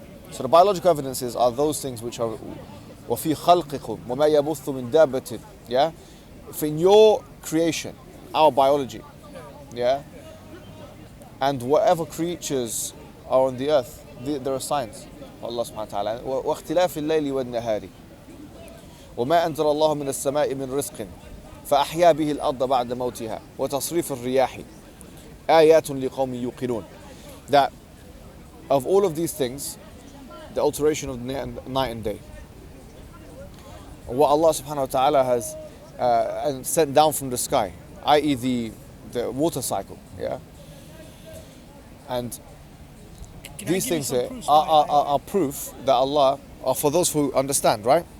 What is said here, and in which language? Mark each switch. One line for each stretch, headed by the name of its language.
English: So the biological evidences are those things which are
Arabic: وَفِي خَلْقِكُمْ وَمَا يَبُثُّ مِن دَابَّةٍ.
English: Yeah. If in your creation, our biology, yeah, and whatever creatures are on the earth, there are signs. Allah subhanahu wa ta'ala.
Arabic: واختلاف الليل والنهار وما أنزل الله من السماء من رزق فأحيا به الأرض بعد موتها وتصريف الرياح آيات لقوم يوقنون.
English: That of all of these things, the alteration of night and day, what Allah subhanahu wa ta'ala has and sent down from the sky, i.e. the water cycle, yeah, and these things here are proof that Allah are for those who understand, right?